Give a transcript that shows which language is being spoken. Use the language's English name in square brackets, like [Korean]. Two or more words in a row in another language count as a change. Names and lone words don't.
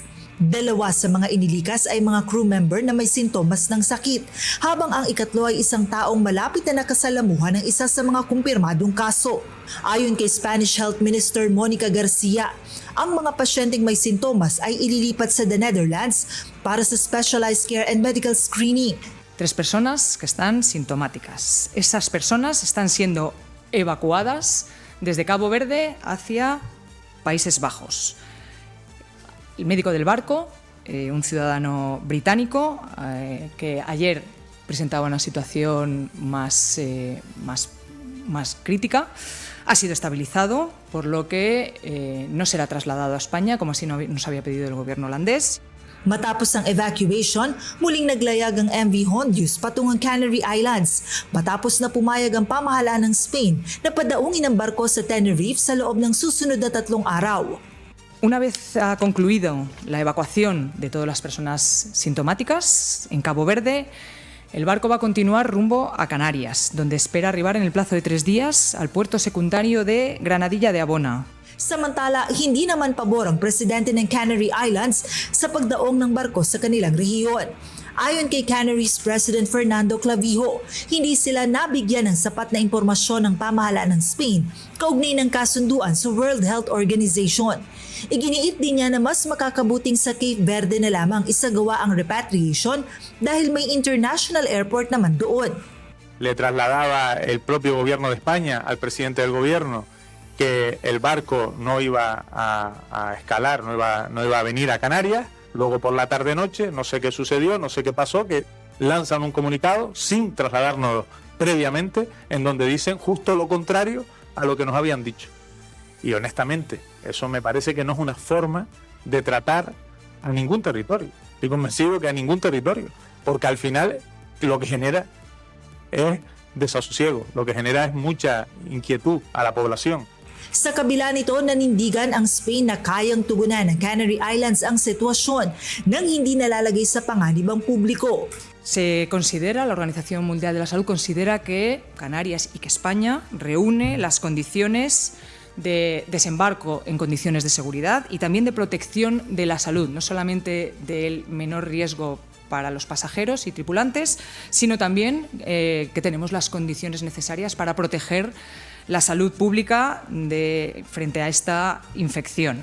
[Filipino] 2 sa mga inilikas ay mga crew member na may sintomas ng sakit, habang ang 3 ay isang taong malapit na nakasalamuhan ng isa sa mga kumpirmadong kaso. Ayon kay [English] Spanish Health Minister [Filipino] Monica Garcia, ang mga pasyenteng may sintomas ay ililipat sa the Netherlands para sa [English] specialized care and medical screening. [Spanish] 3 personas que están sintomáticas. Esas personas están siendo evacuadas desde Cabo Verde hacia Países Bajos. El médico del barco, un ciudadano británico, que ayer presentaba una situación más crítica, ha sido estabilizado, por lo que no será trasladado a España, como así nos había pedido el gobierno holandés. [Filipino] Matapos ang evacuation, muling naglayag ang MV Hondius patungong Canary Islands matapos na pumayag ang pamahalaan ng Spain na padaungin ang barko sa Tenerife sa loob ng susunod na 3 araw. [Spanish] Una vez ha concluido la evacuación de todas las personas sintomáticas en Cabo Verde, el barco va a continuar rumbo a Canarias, donde espera arribar en el plazo de 3 días al puerto secundario de Granadilla de Abona. [Filipino] Samantala, hindi naman pabor ang presidente ng Canary Islands sa pagdaong ng barko sa kanilang rehiyon. Ayon kay [English] Canary's President [Filipino] Fernando Clavijo, hindi sila nabigyan ng sapat na impormasyon ng pamahalaan ng Spain kaugnay ng kasunduan sa World Health Organization. Iginiit din niya na mas makakabuting sa Cape Verde na lamang isagawa ang repatriation dahil may international airport naman doon. [Spanish] Le trasladaba el propio gobierno de España al presidente del gobierno que el barco no iba a escalar, no iba a venir a Canarias. Luego por la tarde-noche, no sé qué sucedió, no sé qué pasó, que lanzan un comunicado sin trasladarnos previamente, en donde dicen justo lo contrario a lo que nos habían dicho. Y honestamente, eso me parece que no es una forma de tratar a ningún territorio. Estoy convencido que a ningún territorio, porque al final lo que genera es desasosiego, lo que genera es mucha inquietud a la población. [Filipino] Sa kabila nito, nanindigan ang Spain na kayang tugunan ng Canary Islands ang sitwasyon nang hindi nalalagay sa panganib ang publiko. [Spanish] Se considera, la Organización Mundial de la Salud considera que Canarias y que España reúne las condiciones de desembarco en condiciones de seguridad y también de protección de la salud, no solamente del menor riesgo para los pasajeros y tripulantes, sino también que tenemos las condiciones necesarias para proteger la salud pública frente a esta infección.